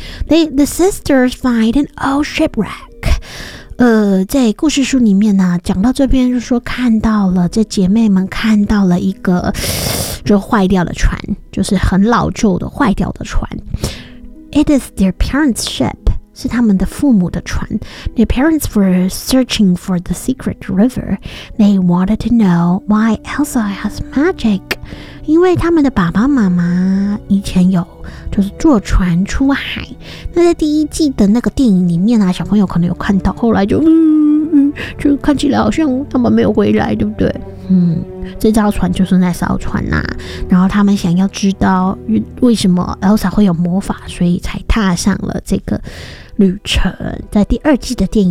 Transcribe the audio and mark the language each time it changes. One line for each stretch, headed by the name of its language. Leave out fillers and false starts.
English: The sisters find an old shipwreck。
Chinese: 在故事书里面呢讲到这边，就说看到了这姐妹们看到了一个就坏掉的船，就是很老旧的坏掉的船。
English: It is their parents' ship，
Chinese: 是他们的父母的船。
English: Their parents were searching for the secret river. They wanted to know why Elsa has magic.
Chinese: 因为他们的爸爸妈妈以前有就是坐船出海。那在第一季的那个电影里面啊，小朋友可能有看到，后来就看起来好像他们没有回来，对不对？这艘船就是那艘船啊。然后他们想要知道为什么 Elsa 会有魔法，所以才踏上了这个旅程。在第二季的电影里面有这样子的一个内容，所以呢看起来像是他们找到了